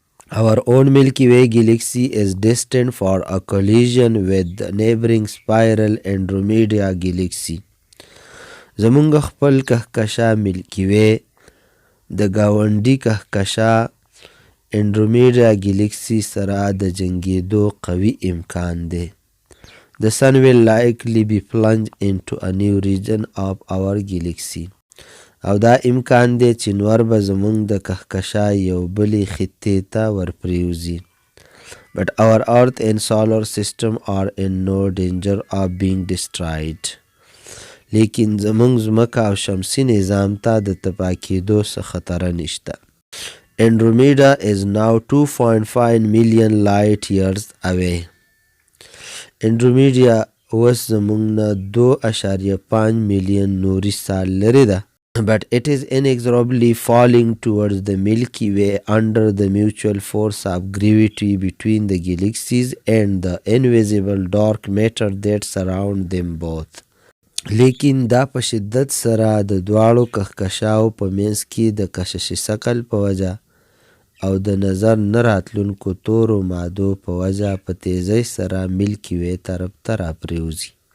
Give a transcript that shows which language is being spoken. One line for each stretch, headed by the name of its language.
English: our own Milky Way galaxy is destined for a collision with the neighboring spiral Andromeda galaxy.
Pashto: زمونږ خپل کهکشا ملکی وی د ګاونډي کهکشا انډرومیډا ګلیکسي سره د جنګېدو قوي امکان دی.
English: The sun will likely be plunged into a new region of our galaxy.
Pashto: او دا امکان دی چې نور به زمونږ د کهکشا یو بلې خطې ته ورپریوځي.
English: but our earth and solar system are in no danger of being destroyed.
Pashto: لیکن زمونږ ځمکه او شمسي نظام ته د تباه کېدو څه خطره نشته.
English: Andromeda is now 2.5 million light years away.
Pashto: Andromeda اوس زمونږ نه 2.5 میلیون نوري سال لرې ده.
English: But it is inexorably falling towards the Milky Way under the mutual force of gravity between the galaxies and the invisible dark matter that surround them both.
Pashto: لیکن دا په شدت سره د دواړو کهکشاو په منځ کې د کشش ثقل په وجه او د نظر نه راتلونکو تورو مادو په وجه په تیزۍ سره ملکی وی طرف ته راپریوځي.